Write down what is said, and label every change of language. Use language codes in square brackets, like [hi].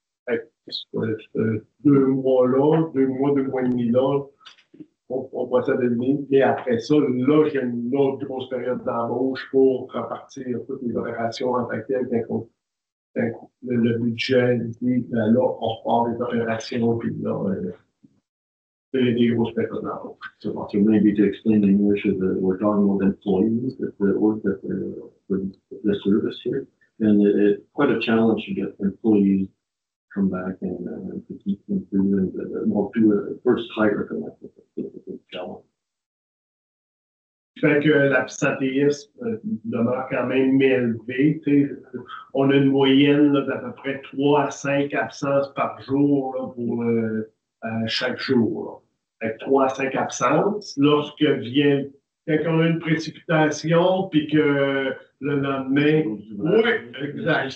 [fr] Fait que, 2 mois-là, 2 mois et demi là, on procède à demi. Et après ça, là, j'ai une autre grosse période d'embauche pour repartir toutes les opérations en tant que telles. Le budget dit, là, on repart les opérations, puis là, il y a des grosses périodes d'embauche. [en] So maybe to explain in English, we're talking about employees that work at the service here. And it's quite a challenge to get employees come back and to keep them through and to first hire them. It's a big challenge. [fr] fait que l'absentéisme demeure quand même élevé. On a une moyenne d'à peu près 3 à 5 absences par jour là, pour chaque jour. Là. Fait que 3 à 5 absences. Quand on a une précipitation, puis que le lendemain, oui, exact.